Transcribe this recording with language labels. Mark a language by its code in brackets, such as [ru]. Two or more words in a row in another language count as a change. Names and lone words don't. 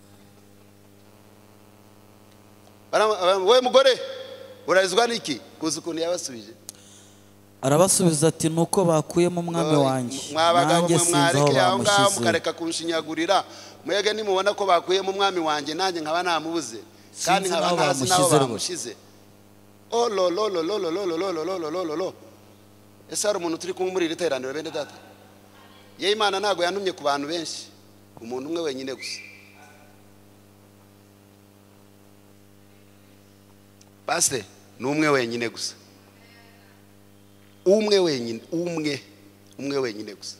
[rw] We mugore urarizwa n'iki? Kuzi ukuntu yabasubije. Arabasubiza ati nuko bakuyemo umwami wanjye, nanjye sinzi aho bamushyize. Mukareka kunshinyagurira, mwege nimubona ko bakuyemo umwami wanjye nanjye nkaba namubuze, kandi nkaba ntazi naho bamushize. Oh lo lo lo lo lo lo lo lo lo lo lo lo. Ese hari umuntu turi kumwe muri iri teraniro bene data? Ye Imana ntago yantumye ku bantu benshi, umuntu umwe wenyine gusa. Pastor ni umwe wenyine gusa. Umwe wenyine gusa.